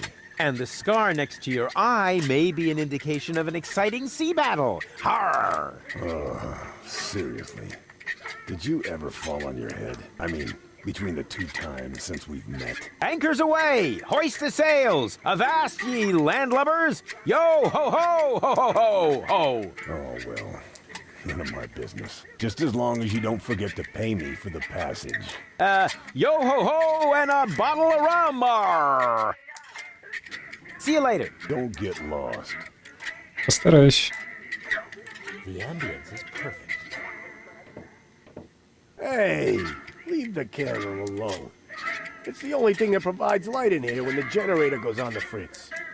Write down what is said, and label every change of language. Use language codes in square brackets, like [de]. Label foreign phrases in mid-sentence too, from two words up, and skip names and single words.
[en] And the scar next to your eye may be an indication of an exciting sea battle. Harr! Seriously. Did you ever fall on your head? I mean, between the 2 times since we've met. Anchors away! Hoist the sails! Avast ye landlubbers! Yo ho ho ho ho ho ho! Oh, well. None of my business. Just as long as you don't forget to pay me for the passage. Yo ho ho and a bottle of rum! Arr. See you later. Don't get lost. [ru] Постараюсь. [en] The ambience is perfect. Hey, leave the candle alone. It's the only thing that provides light in here when the generator goes on the fritz.